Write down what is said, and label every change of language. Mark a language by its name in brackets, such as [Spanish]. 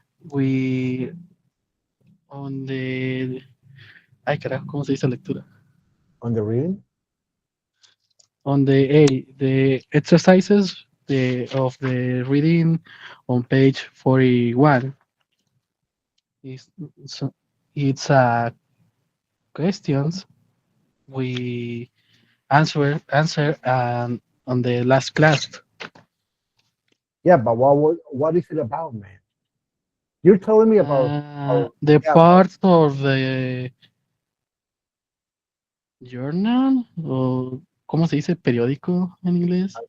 [Spanish] We, on the, ay carajo, ¿cómo se dice lectura? [English] On the reading? On the exercises of the reading on page 41 is so it's questions we answer on the last class. Yeah, but what is it about, man? You're telling me about The yeah, [Spanish] part of the journal o ¿cómo se dice periódico en inglés?